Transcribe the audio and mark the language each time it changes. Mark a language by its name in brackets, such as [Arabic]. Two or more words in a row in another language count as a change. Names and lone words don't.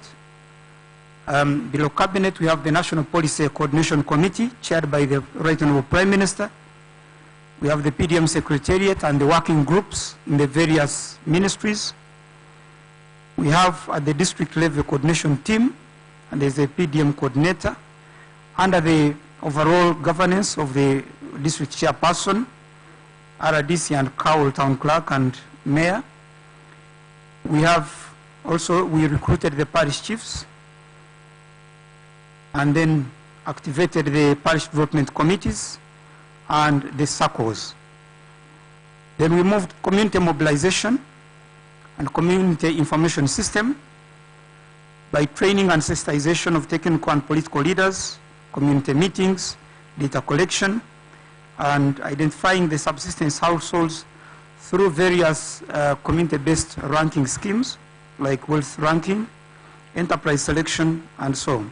[English] Below cabinet, we have the National Policy Coordination Committee, chaired by the Right Honorable Prime Minister. We have the PDM Secretariat and the working groups in the various ministries. We have at the district level coordination team, and there's a PDM coordinator. Under the overall governance of the district chairperson, RDC and Cowell Town Clerk and Mayor. We have also, we recruited the parish chiefs and then activated the parish development committees and the SACCOs. Then we moved community mobilization and community information system by training and sensitization of technical and political leaders, community meetings, data collection, and identifying the subsistence households through various community-based ranking schemes like wealth ranking, enterprise selection, and so on.